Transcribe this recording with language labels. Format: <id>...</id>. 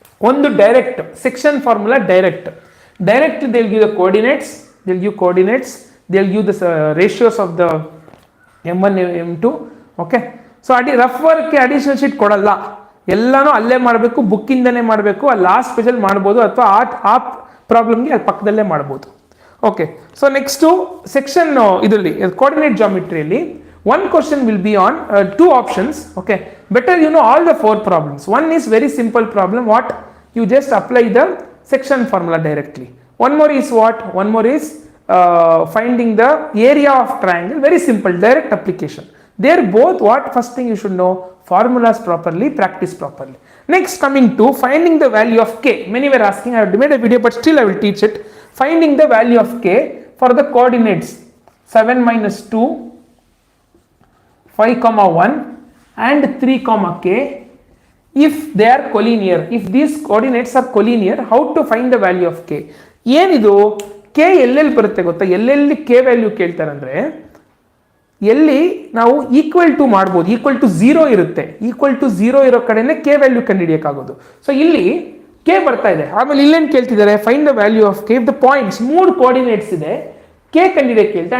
<kn>ಒಂದು direct section formula,</kn> <en>Direct they will give the coordinates, they will give the ratios of the m1 m2.</en> <kn>Okay, so rough work additional sheet ಕೊಡಲ್ಲ, ಎಲ್ಲಾನು ಅಲ್ಲೇ ಮಾಡಬೇಕು, ಬುಕ್ಕಿಂದನೇ ಮಾಡಬೇಕು. ಆ last ಪೇಜಲ್ಲಿ ಮಾಡ್ಬೋದು, ಅಥವಾ ಆ ಪ್ರಾಬ್ಲಮ್ಗೆ ಅಲ್ಲಿ ಪಕ್ಕದಲ್ಲೇ ಮಾಡ್ಬೋದು. ಓಕೆ, ಸೊ ನೆಕ್ಸ್ಟು ಸೆಕ್ಷನ್ ಇದರಲ್ಲಿ coordinate ಜಾಮಿಟ್ರಿಯಲ್ಲಿ</kn> <en>one question will be on 2 options. Okay, better you know all the 4 problems. One is very simple problem, what you just apply the section formula directly. One more is what? One more is finding the area of triangle. Very simple, direct application. They're both what? First thing you should know formulas properly, practice properly. Next, coming to finding the value of k. Many were asking, I have made a video but still I will teach it. Finding the value of k for the coordinates 7 minus 2, 5, 1 and 3, k. If they are collinear, if these coordinates are collinear, how to find the value of k?</en> <kn>ಏನಿದು k ಎಲ್ಲೆಲ್ಲಿ ಬರುತ್ತೆ ಗೊತ್ತಾ? ಎಲ್ಲೆಲ್ಲಿ k value ಕೇಳ್ತಾರೆ ಅಂದರೆ, ಎಲ್ಲಿ ನಾವು equal to ಮಾಡ್ಬೋದು, ಈಕ್ವಲ್ ಟು 0 ಇರುತ್ತೆ, ಈಕ್ವಲ್ ಟು 0 ಇರೋ ಕಡೆನೇ k ವ್ಯಾಲ್ಯೂ ಕಂಡುಹಿಡಿಯೋಕ್ಕಾಗೋದು. ಸೊ ಇಲ್ಲಿ k ಬರ್ತಾ ಇದೆ, ಆಮೇಲೆ ಇಲ್ಲೇನು ಕೇಳ್ತಿದ್ದಾರೆ?</kn> <en>Find the value of k.</en> <kn>The points 3 coordinates ಇದೆ, k ಕಂಡುಹಿಡಿಯೋಕೆ ಕೇಳ್ತಾರೆ.</kn>